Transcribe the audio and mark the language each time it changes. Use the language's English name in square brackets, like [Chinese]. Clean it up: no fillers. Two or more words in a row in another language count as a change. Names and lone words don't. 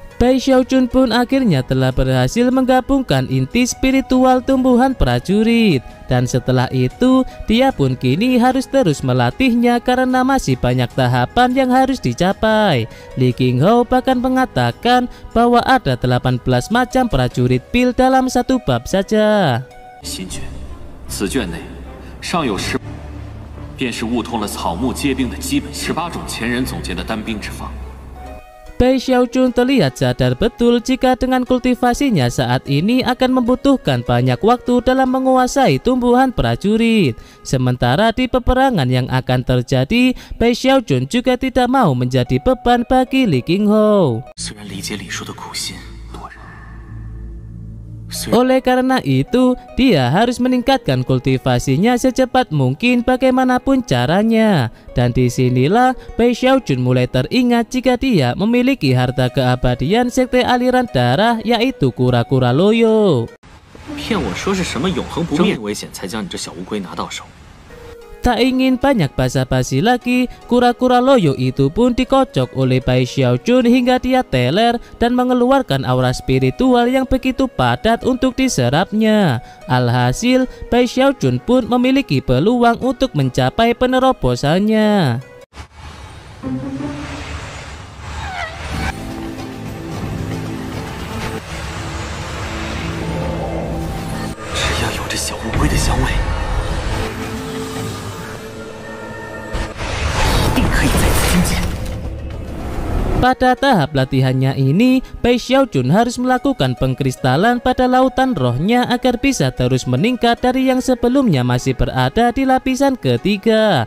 [Indonesian] Bai Xiaojun pun akhirnya telah berhasil menggabungkan inti spiritual tumbuhan prajurit. Dan setelah itu, dia pun kini harus terus melatihnya karena masih banyak tahapan yang harus dicapai. Li Qinghou bahkan mengatakan bahwa ada 18 macam prajurit pil dalam satu bab saja. [Chinese] 新卷，此卷内尚有便是悟通了草木皆兵的基本18种前人总结的单兵之法。 [Indonesian] Bai Xiaojun terlihat sadar betul jika dengan kultivasinya saat ini akan membutuhkan banyak waktu dalam menguasai tumbuhan prajurit. Sementara di peperangan yang akan terjadi, Bai Xiaojun juga tidak mau menjadi beban bagi Li Qinghou. Oleh karena itu, dia harus meningkatkan kultivasinya secepat mungkin bagaimanapun caranya. Dan disinilah Bai Xiaojun mulai teringat jika dia memiliki harta keabadian sekte aliran darah, yaitu kura-kura loyo. [Chinese] 骗我说是什么永恒不灭危险才将你这小乌龟拿到手。 [Indonesian] Tak ingin banyak basa-basi lagi, kura-kura loyo itu pun dikocok oleh Bai Xiaojun hingga dia teler dan mengeluarkan aura spiritual yang begitu padat untuk diserapnya. Alhasil, Bai Xiaojun pun memiliki peluang untuk mencapai penerobosannya. [Chinese] 只要有这小乌龟的香味。 [Indonesian] Pada tahap latihannya ini, Bai Xiaojun harus melakukan pengkristalan pada lautan rohnya agar bisa terus meningkat dari yang sebelumnya masih berada di lapisan ketiga.